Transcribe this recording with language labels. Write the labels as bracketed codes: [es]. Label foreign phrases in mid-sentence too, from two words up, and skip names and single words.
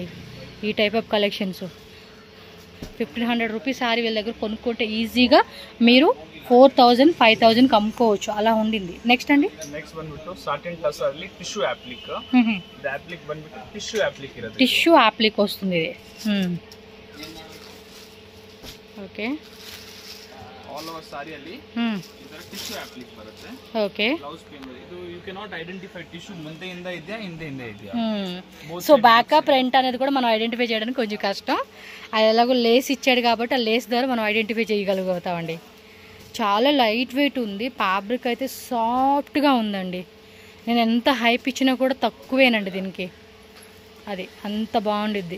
[te] ఈ [en] type of collections [te] 1500 [en] rupees saree [te] వీళ్ళ దగ్గర కొనుక్కుంటే ఈజీగా మీరు 4000, 5000 అమ్ముకోవచ్చు, అలా ఉండింది. నెక్స్ట్ అండి, [en] tissue applique [te] వస్తుంది ఇది. [en] ఓకే, all over saree [kn] ಅಲ್ಲಿ ಇದರ [en] tissue applique ಬರುತ್ತೆ. ಓಕೆ, blouse pin ಇದು you can not identify tissue [kn] ಮುಂದೆಯಿಂದ ಇದೆಯಾ ಹಿಂದೆಯಿಂದ ಇದೆಯಾ. [te] సో [en] backup print [te] అనేది కూడా మనం ఐడెంటిఫై చేయడానికి కొంచెం కష్టం. అది ఎలాగో లేస్ ఇచ్చాడు కాబట్టి ఆ లేస్ ద్వారా మనం ఐడెంటిఫై చేయగలుగుతామండి. చాలా [en] light weight [te] ఉంది, ఫ్యాబ్రిక్ అయితే సాఫ్ట్గా ఉందండి. నేను ఎంత హైప్ ఇచ్చినా కూడా తక్కువేనండి దీనికి, అది అంత బాగుండిద్ది.